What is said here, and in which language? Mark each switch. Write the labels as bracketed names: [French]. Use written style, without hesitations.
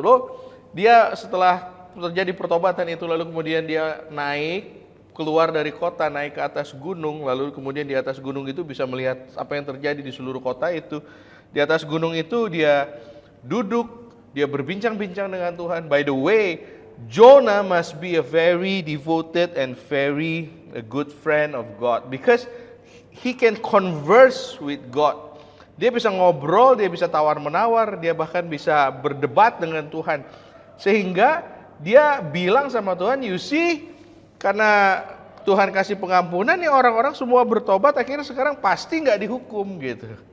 [Indonesian] Loh, dia setelah terjadi pertobatan itu, lalu kemudian dia naik, keluar dari kota, naik ke atas gunung. Lalu kemudian di atas gunung itu bisa melihat apa yang terjadi di seluruh kota itu. Di atas gunung itu dia duduk, dia berbincang-bincang dengan Tuhan. [English] By the way, Jonah must be a very devoted and very a good friend of God, because he can converse with God. [Indonesian] Dia bisa ngobrol, dia bisa tawar-menawar, dia bahkan bisa berdebat dengan Tuhan. Sehingga dia bilang sama Tuhan, [English] you see, [Indonesian] karena Tuhan kasih pengampunan, ya orang-orang semua bertobat, akhirnya sekarang pasti nggak dihukum gitu.